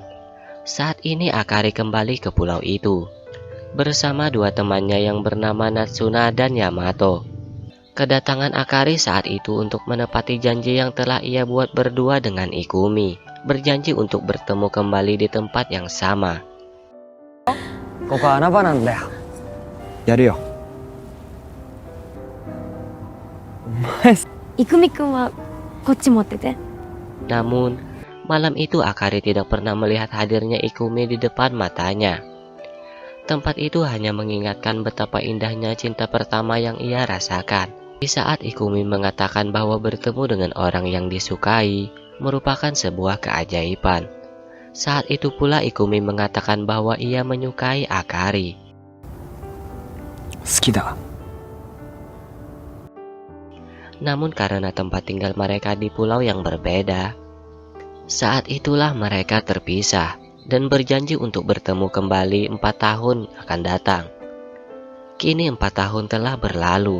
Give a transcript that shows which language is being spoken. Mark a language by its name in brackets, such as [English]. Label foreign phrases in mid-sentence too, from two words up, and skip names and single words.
[Indonesian] Saat ini Akari kembali ke pulau itu bersama 2 temannya yang bernama Natsuna dan Yamato. Kedatangan Akari saat itu untuk menepati janji yang telah ia buat berdua dengan Ikumi, berjanji untuk bertemu kembali di tempat yang sama. [Japanese] ここは穴場なんだよ。やるよ。いくみくんはこっち持ってて。 [Indonesian] Namun, malam itu Akari tidak pernah melihat hadirnya Ikumi di depan matanya. Tempat itu hanya mengingatkan betapa indahnya cinta pertama yang ia rasakan. Di saat Ikumi mengatakan bahwa bertemu dengan orang yang disukai merupakan sebuah keajaiban. Saat itu pula Ikumi mengatakan bahwa ia menyukai Akari. [Japanese] 好きだ。 [Indonesian] Namun karena tempat tinggal mereka di pulau yang berbeda, saat itulah mereka terpisah dan berjanji untuk bertemu kembali 4 tahun akan datang. Kini 4 tahun telah berlalu.